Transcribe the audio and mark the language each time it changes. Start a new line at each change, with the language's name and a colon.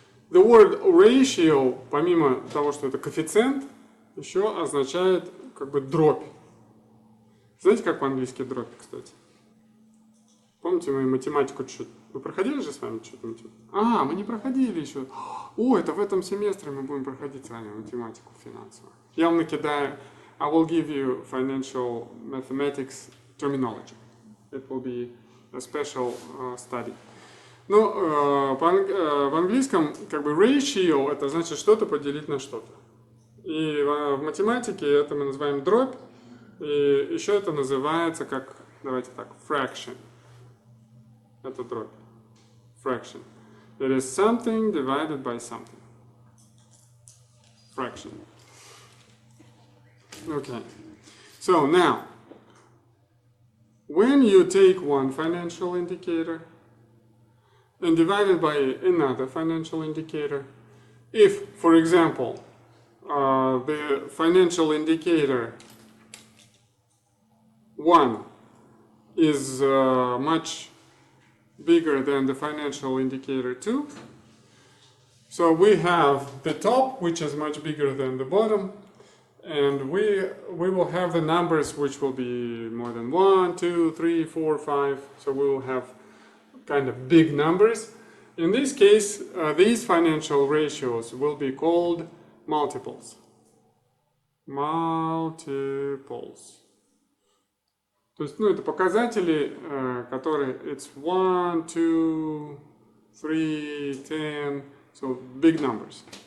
English: The word ratio,
Russian: помимо того, что это коэффициент, еще означает как бы дробь. Знаете, как по-английски дробь, кстати? Помните, мы математику чуть... Вы проходили же с вами что-то? А, мы не проходили еще. О, это в этом семестре мы будем проходить с вами математику финансовую. Я вам накидаю.
English: I will give you financial mathematics terminology. It will be a special study.
Russian: Но в английском как бы ratio это значит что-то поделить на что-то. И в математике это мы называем дробь. И еще это называется как, давайте так, fraction. Это дробь. Fraction.
English: It is something divided by something. Fraction. Okay. So now, when you take one financial indicator and divide it by another financial indicator, if, for example, the financial indicator 1 is much bigger than the financial indicator 2, so we have the top, which is much bigger than the bottom, and we will have the numbers which will be more than 1, 2, 3, 4, 5, so we will have kind of big numbers. In this case, these financial ratios will be called multiples. Multiples.
Russian: То есть, это показатели, которые
English: it's 1, 2, 3, 10, so big numbers.